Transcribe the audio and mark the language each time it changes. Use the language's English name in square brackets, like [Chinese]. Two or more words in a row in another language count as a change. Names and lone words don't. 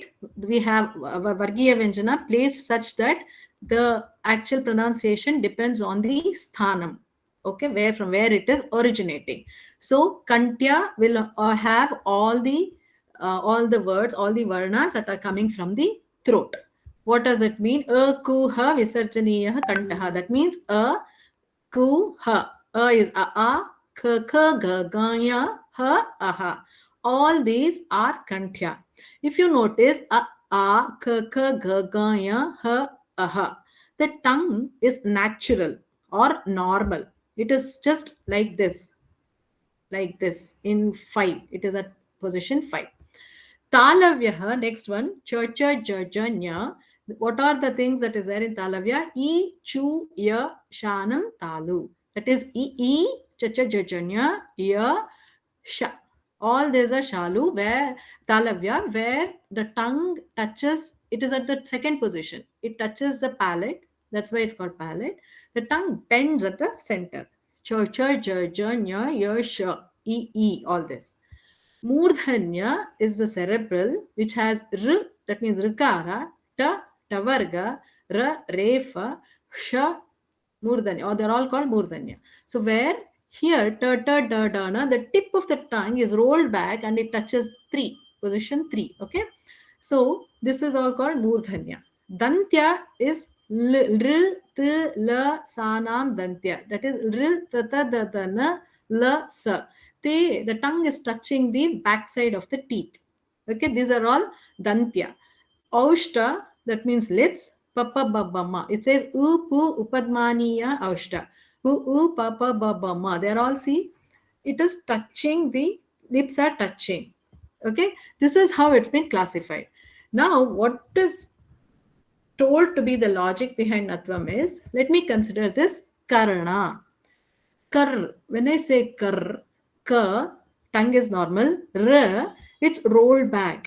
[English] We have Vargiya Vyanjana placed such that the actual pronunciation depends on the sthanam, okay, from where it is originating. So Kantya will have all the all the words, all the varnas that are coming from the throat. What does it mean? [Sanskrit] A ku ha visarjaniyah kantaha. [English] That means [Sanskrit] a ku ha. [English] A is a, [Sanskrit] k k ga ga ya, ha aha. [English] All these are kanthya. If you notice [Sanskrit] a k k ga ga ya, ha aha, [English] the tongue is natural or normal. It is just like this in 5. It is at position 5. [Sanskrit] Talavya, [English] next one, [Sanskrit] cha cha ja ja nya. [English] What are the things that is there in Talavya? [Sanskrit] E, chu, ya, shanam, talu. [English] That is [Sanskrit] e, cha cha ja ja nya, ya, sha. [English] All these are shalu, where Talavya, where the tongue touches, it is at the second position. It touches the palate. That's why it's called palate. The tongue bends at the center. [Sanskrit] Cha cha ja ja nya, ya, sha, e, [English] all this. Murdhanya is the cerebral, which has r, that means rikara, [Sanskrit] ta, tavarga, ra, refa, sha, murdhanya, [English] or they're all called murdhanya. So where here [Sanskrit] ta, ta, da, da, na, [English] the tip of the tongue is rolled back and it touches 3, position 3. Okay, so this is all called murdhanya. Dantya is [Sanskrit] r, t, la, sanam, dantya. [English] That is [Sanskrit] r, ta, ta, da, da, na, la, sa. [English] The tongue is touching the backside of the teeth. Okay, these are all dantya. Aushta, that means lips. [Sanskrit] Papa babama. [English] It says [Sanskrit] pu upadmaniya aushta. U papa babama. [English] They're all, see, it is touching, the lips are touching. Okay, this is how it's been classified. Now, what is told to be the logic behind Nathvam is, let me consider this karana. Kar, when I say kar, ka, tongue is normal, ra, it's rolled back.